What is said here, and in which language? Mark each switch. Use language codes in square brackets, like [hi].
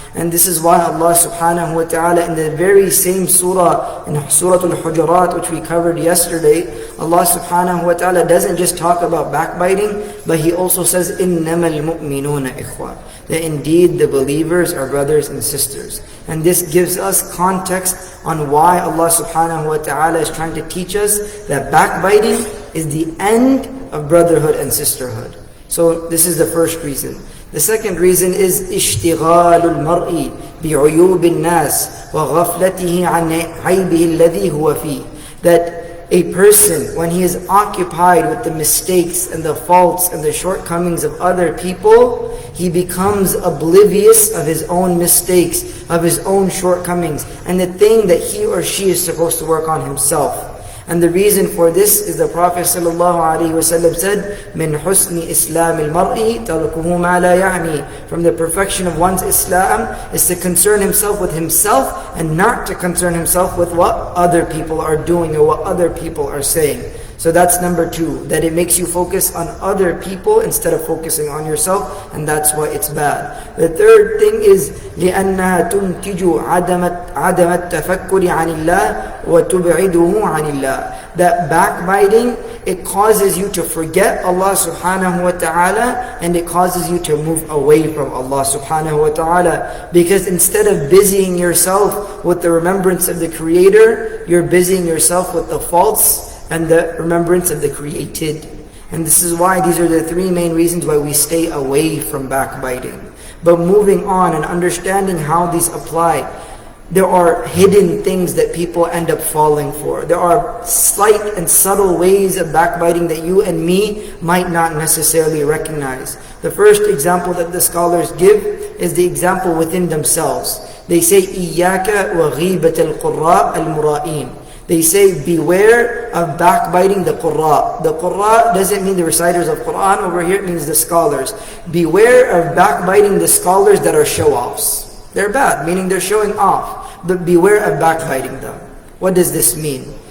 [en] And this is why Allah subhanahu wa ta'ala, in the very same surah, in Surah Al-Hujurat, which we covered yesterday, Allah subhanahu wa ta'ala doesn't just talk about backbiting, but He also says, [ar] إِنَّمَا الْمُؤْمِنُونَ إِخْوَةً, [en] that indeed the believers are brothers and sisters. And this gives us context on why Allah subhanahu wa ta'ala is trying to teach us that backbiting is the end of brotherhood and sisterhood. So this is the first reason. The second reason is [ar] اشتغال المرء بعيوب الناس وغفلته عن عيبه الذي هو فيه. [en] That a person, when he is occupied with the mistakes and the faults and the shortcomings of other people, he becomes oblivious of his own mistakes, of his own shortcomings, and the thing that he or she is supposed to work on himself. And the reason for this is the Prophet ﷺ said, [ar] مِنْ حُسْنِ إِسْلَامِ الْمَرْءِ تَرْكُهُ مَا لَا يَعْنِي. [en] From the perfection of one's Islam is to concern himself with himself and not to concern himself with what other people are doing or what other people are saying. So that's number two, that it makes you focus on other people instead of focusing on yourself, and that's why it's bad. The third thing is [ar] لِأَنَّهَا تُنْتِجُ عَدَمَ التَّفَكُّرِ عَنِ اللَّهِ وَتُبْعِدُهُ عَنِ اللَّهِ. [en] That backbiting, it causes you to forget Allah subhanahu wa ta'ala, and it causes you to move away from Allah subhanahu wa ta'ala. Because instead of busying yourself with the remembrance of the Creator, you're busying yourself with the faults and the remembrance of the created. And this is why these are the three main reasons why we stay away from backbiting. But moving on and understanding how these apply, there are hidden things that people end up falling for. There are slight and subtle ways of backbiting that you and me might not necessarily recognize. The first example that the scholars give is the example within themselves. They say, [ar] إِيَّاكَ وَغِيبَةَ الْقُرَّاءِ الْمُرَائِينَ. [en] They say, beware of backbiting the Qurra. The Qurra doesn't mean the reciters of Quran. Over here it means the scholars. Beware of backbiting the scholars that are show-offs. They're bad, meaning they're showing off. But beware of backbiting them. What does this mean?